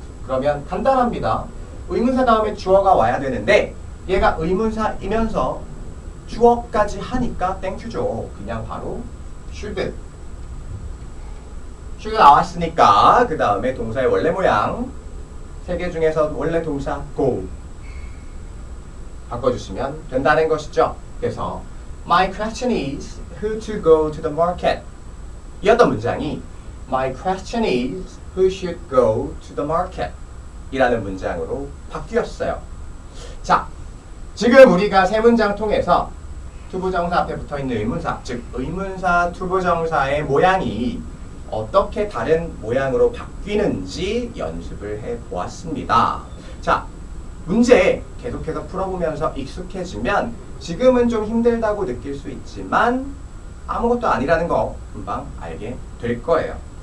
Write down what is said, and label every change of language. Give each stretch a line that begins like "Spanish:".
Korean: 그러면 간단합니다. 의문사 다음에 주어가 와야 되는데 얘가 의문사이면서 주어까지 하니까 땡큐죠. 그냥 바로 should. should 나왔으니까 그 다음에 동사의 원래 모양 세 개 중에서 원래 동사 go 바꿔주시면 된다는 것이죠.
English: 그래서 My question is who to go to the market.
Korean: 이었던 문장이
English: My question is who should go to the market
Korean: 이라는 문장으로 바뀌었어요. 자, 지금 우리가 세 문장 통해서 투부정사 앞에 붙어있는 의문사, 즉 의문사 투부정사의 모양이 어떻게 다른 모양으로 바뀌는지 연습을 해보았습니다. 자, 문제 계속해서 풀어보면서 익숙해지면 지금은 좀 힘들다고 느낄 수 있지만 아무것도 아니라는 거 금방 알게 될 거예요.